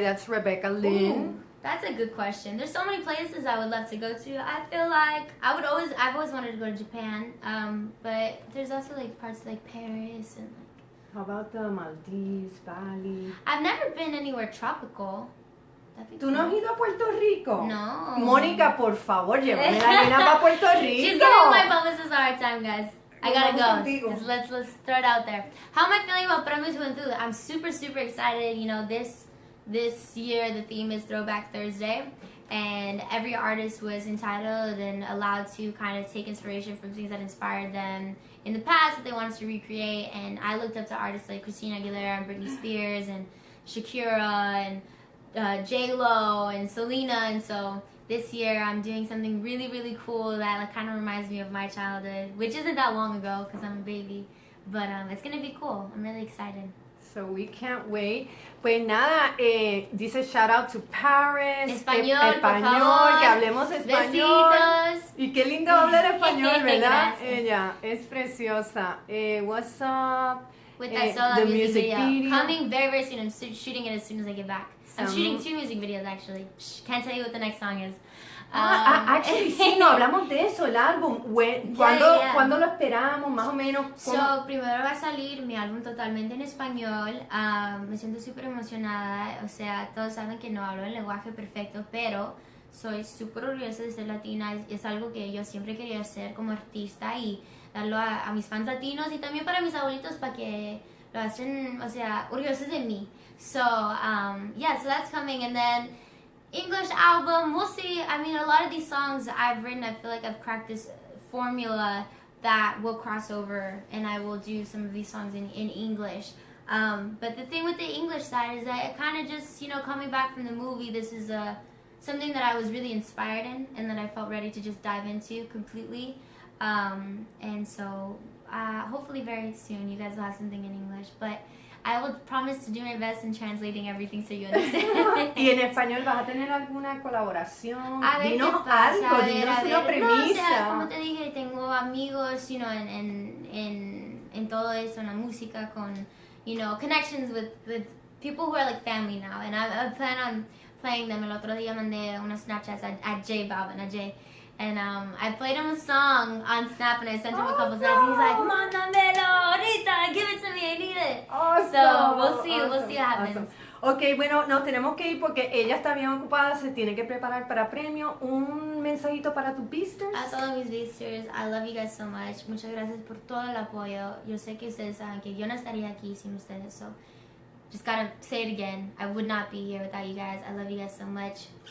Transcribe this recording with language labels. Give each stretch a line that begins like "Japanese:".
English: That's Rebecca Lynn. Ooh, that's a good question. There's so many places I would love to go to. I feel like I've always wanted to go to Japan, but there's also like parts like Paris and like. How about the Maldives, Bali? I've never been anywhere tropical.
Spanish: ¿Tú no has ido a Puerto Rico? No. Mónica, por favor, llévame la nena para Puerto Rico.
English: She's giving my publicist a hard time, guys. I gotta go. Let's throw it out there. How am I feeling about Premios Juventud? I'm super excited. You know, this year the theme is Throwback Thursday, and every artist was entitled and allowed to kind of take inspiration from things that inspired them in the past that they wanted to recreate. And I looked up to artists like Christina Aguilera and Britney Spears and Shakira and J-Lo and Selena, and so this year I'm doing something really cool that like kind of reminds me of my childhood, which isn't that long ago because I'm a baby, but it's gonna be cool. I'm really excited. So we can't wait.
Spanish: Pues nada, dice
English: shout out to Paris.
Spanish: Español, por español, favor. que hablemos español. Besitos. Y qué lindo hablar español, ¿verdad? Gracias. Ella es preciosa.
English: What's up? With that solo the music video. Coming very, very soon. I'm shooting it as soon as I get back. I'm shooting 2 music videos actually. Can't tell you what the next song is. Actually,
Spanish: sí, no hablamos de eso, el álbum. ¿Cuándo lo esperamos, más o menos? So, primero va a salir mi álbum totalmente en español. Me siento súper emocionada. O sea, todos saben que no hablo el lenguaje perfecto, pero soy súper orgullosa de ser latina. Es algo que yo siempre quería hacer como artista y darlo a mis fans latinos y también para mis abuelitos para que lo hacen, o sea, orgullosos de mí.
English: So, yeah, so that's coming. And then English album, we'll see. I mean, a lot of these songs I've written, I feel like I've cracked this formula that will cross over and I will do some of these songs in English. But the thing with the English side is that it kind of just, you know, coming back from the movie, this is something that I was really inspired in and that I felt ready to just dive into completely. And so hopefully very soon you guys will have something in English. But I will promise to do my best in translating everything so you understand.
Spanish: ¿Y en español vas a tener alguna colaboración? A ver dinos qué pasa, algo, dinos una premisa. No, o sea, como te dije, tengo amigos, you know, en todo eso, en la música, con, you know,
English: connections with people who are like family now. And I plan on playing them.
Spanish: El otro día mandé unos Snapchats a J Balvin, a J.
English: And I played him a song on Snap and I sent him a couple snaps and he's like,
Spanish: mándamelo ahorita,
English: give it to me, I need it. Awesome, so we'll see what happens. Awesome.
Spanish: Ok, bueno, nos tenemos que ir porque ella está bien ocupada, se tiene que preparar para premio. Un mensajito para tus visitors. A todos mis
English: visitors, I love you guys so much.
Spanish: Muchas gracias por todo el apoyo. Yo sé que ustedes saben que yo no estaría aquí sin ustedes,
English: so just gotta say it again. I would not be here without you guys. I love you guys so much.